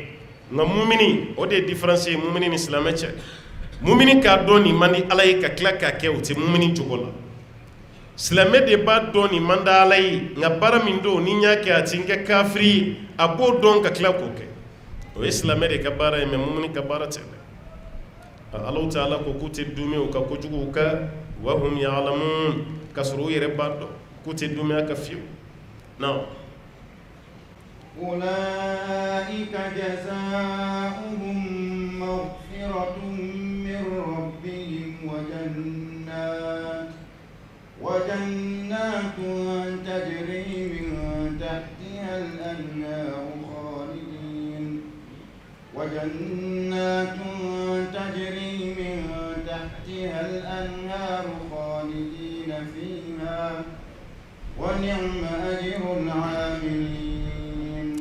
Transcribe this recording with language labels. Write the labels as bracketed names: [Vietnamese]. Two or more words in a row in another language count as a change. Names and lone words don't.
[Bambara] nka mumini o de ye différence ye mumini ni silamɛ cɛ mumini k'a dɔn nin man di ala ye ka tila k'a kɛ o tɛ mumini jogo la silamɛ de b'a dɔn nin man di ala ye nka baara min don ni n y'a kɛ a ti n kɛ kafiri ye a b'o dɔn ka tila k'o kɛ o ye silamɛ de ka baara ye mais mumini ka baara tɛ dɛ alaw ta ala ko k'u tɛ dumɛ u ka kojuguw ka wa hum ya'lamun ka sɔrɔ u yɛrɛ b'a dɔn k'u tɛ dumɛ a ka fiyewu non [Arabic] أولئك جزاؤهم مغفرة من ربهم وجنات تجري من تحتها الأنهار خالدين فيها ونعم أجر العاملين